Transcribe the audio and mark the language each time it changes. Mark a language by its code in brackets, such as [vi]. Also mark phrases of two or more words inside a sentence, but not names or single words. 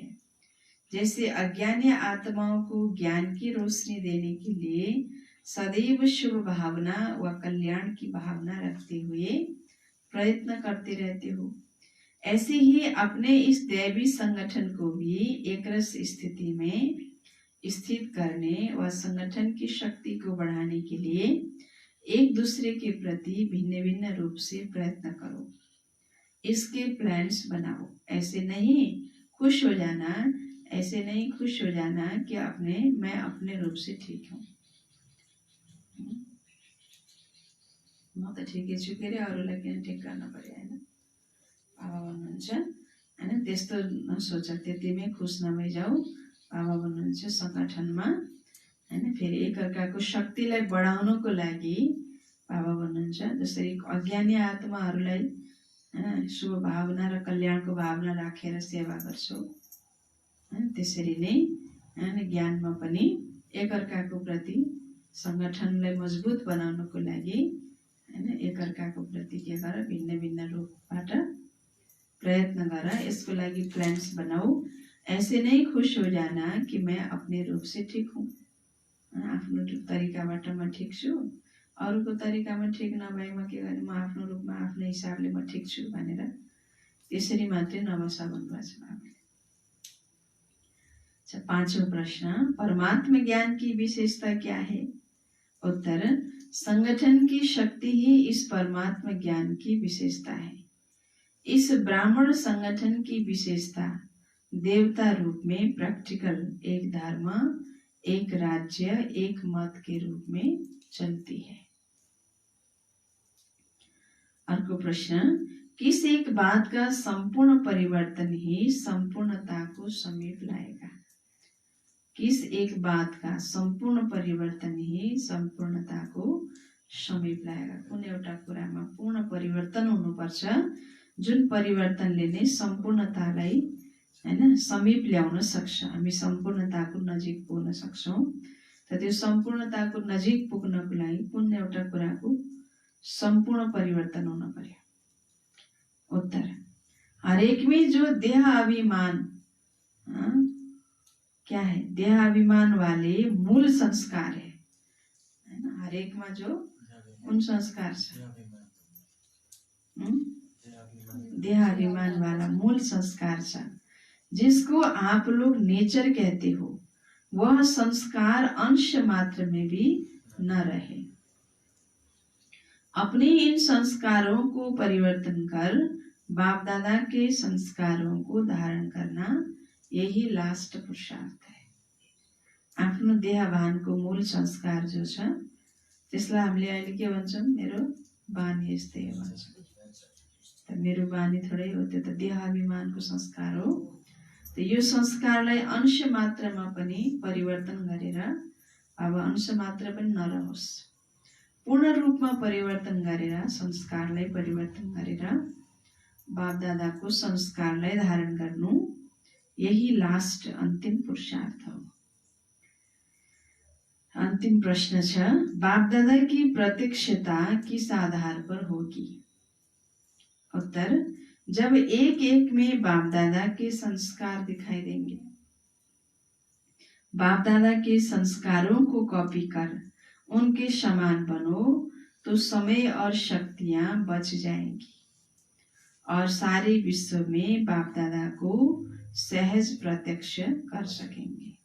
[hi] जैसे अज्ञानी आत्माओं को ज्ञान की रोशनी देने के लिए सदैव शुभ भावना व कल्याण की भावना रखते हुए प्रयत्न करते रहते हो, ऐसे ही अपने इस दैवी संगठन को भी एकरस स्थिति में स्थित करने व संगठन की शक्ति को बढ़ाने के लिए एक दूसरे के प्रति भिन्न भिन्न रूप से प्रयत्न करो, इसके प्लान्स बनाओ। ऐसे नहीं खुश हो जाना कि मैं अपने रूप से ठीक हूँ, [ne] म त ठिकै छु के अरे अरूलाई किन ठिक गर्न पर्यो होइन? बाबा भन्नुहुन्छ होइन, त्यस्तो नसोच, त्यतिमै खुस नभइजाऊ। बाबा भन्नुहुन्छ संगठनमा होइन फेरि एकअर्काको शक्तिलाई बढाउनको लागि बाबा भन्नुहुन्छ जसरी अज्ञानी आत्माहरूलाई शुभ भावना र कल्याणको भावना राखेर सेवा गर्छौ, त्यसरी नै ज्ञानमा पनि एकअर्काको प्रति संगठनलाई मजबुत बनाउनको लागि एकअर्काको प्रति के गर, भिन्न भिन्न रूपबाट प्रयत्न गर, यसको लागि प्लान्स बनाऊ। [hi] ऐसे नहीं खुश हो जाना कि मैं अपने रूप से ठीक हूँ, [ne] आफ्नो तरिकाबाट म ठीक छु, अरूको तरिकामा ठीक नभए म के गर्ने, म आफ्नो रूपमा आफ्नो हिसाबले म ठीक छु भनेर त्यसरी मात्रै नबसा भन्नुभएको छ बाबाले। अच्छा, पाँचौं प्रश्न, [hi] परमात्मा ज्ञान की विशेषता क्या है? उत्तर, संगठन की शक्ति ही इस परमात्मा ज्ञान की विशेषता है। इस ब्राह्मण संगठन की विशेषता देवता रूप में प्रैक्टिकल एक धर्म, एक राज्य, एक मत के रूप में चलती है। [ne] अर्को प्रश्न, [hi] किस एक बात का संपूर्ण परिवर्तन ही संपूर्णता को समीप लाएगा? किस एक बात का संपूर्ण परिवर्तन ही संपूर्णता को समीप लाएगा? [ne] कुन एउटा कुरामा पूर्ण परिवर्तन हुनुपर्छ, जुन परिवर्तनले नै सम्पूर्णतालाई हैन समीप ल्याउन सक्छ, हामी सम्पूर्णताको नजिक पुग्न सक्छौं। त त्यो सम्पूर्णताको नजिक पुग्नको लागि कुन एउटा कुराको संपूर्ण परिवर्तन हुन पर्यो? [hi] उत्तर, हरेक में जो देह अभिमान क्या है? देह अभिमान वाले मूल संस्कार है, हरेक में जो उन संस्कार छ, देह अभिमान वाला मूल संस्कार छ, जिसको आप लोग नेचर कहते हो, वह संस्कार अंश मात्र में भी न रहे। अपने इन संस्कारों को परिवर्तन कर बाप दादा के संस्कारों को धारण करना, यही लास्ट पुरुषार्थ है। [ne] आफ्नो देहभानको मूल संस्कार जो छ त्यसलाई हामीले अहिले के भन्छौं? मेरो बानी यस्तै हो भन्छौं। त मेरो बानी थोरै हो, त्यो त देहाभिमानको संस्कार हो। त यो संस्कारलाई अंश मात्रामा पनि परिवर्तन गरेर, अब अंश मात्र पनि नरहोस्, पूर्ण रूपमा परिवर्तन गरेर, संस्कारलाई परिवर्तन गरेर बाप दादाको संस्कारलाई धारण गर्नु, यही लास्ट अन्तिम पुरुषार्थ हो। अंतिम प्रश्न छ, [hi] बाप दादा की प्रत्यक्षता किस आधार पर होगी? उत्तर, जब एक एक में बाप दादा के संस्कार दिखाई देंगे। बाप दादा के संस्कारों को कॉपी कर उनके समान बनो तो समय और शक्तियां बच जाएंगी और सारे विश्व में बाप दादा को सहज प्रत्यक्ष कर सकेंगे।